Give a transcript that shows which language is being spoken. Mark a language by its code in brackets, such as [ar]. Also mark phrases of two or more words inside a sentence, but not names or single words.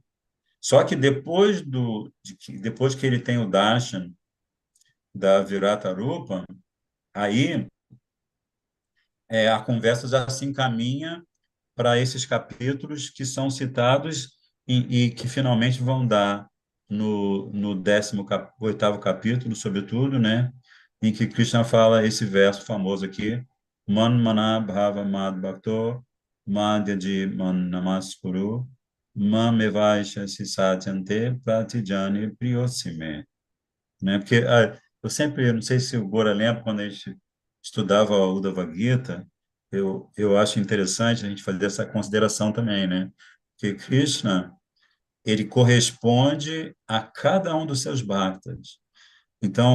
[pt] Só que depois que ele tem o darshan da Virata Rupa, aí a conversa já se encaminha para esses capítulos que são citados e que finalmente vão dar no 18º capítulo, sobretudo, né, em que Krishna fala esse verso famoso aqui, [sa] Man mana bhava mad bhakto madhyaji man namaskuru mamevaisha sisatyante pratijani priyosime, [pt] né? Porque eu sempre, não sei se o Gora lembra, quando a gente estudava o Uddhava Gita, eu acho interessante a gente fazer essa consideração também, né? Que Krishna, ele corresponde a cada um dos seus bhaktas.